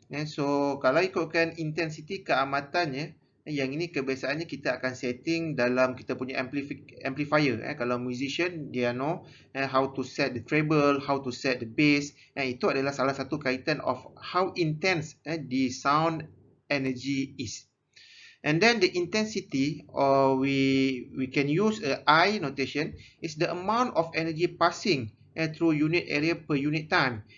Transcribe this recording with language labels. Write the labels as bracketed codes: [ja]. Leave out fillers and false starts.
[ms] So kalau ikutkan intensity keamatannya, yang ini kebiasaannya kita akan setting dalam kita punya amplifier. Kalau musician dia [en] know how to set the treble, how to set the bass. [ms] Itu adalah salah satu kaitan [en] of how intense the sound energy is. And then the intensity, or we can use a I notation, is the amount of energy passing through unit area per unit time.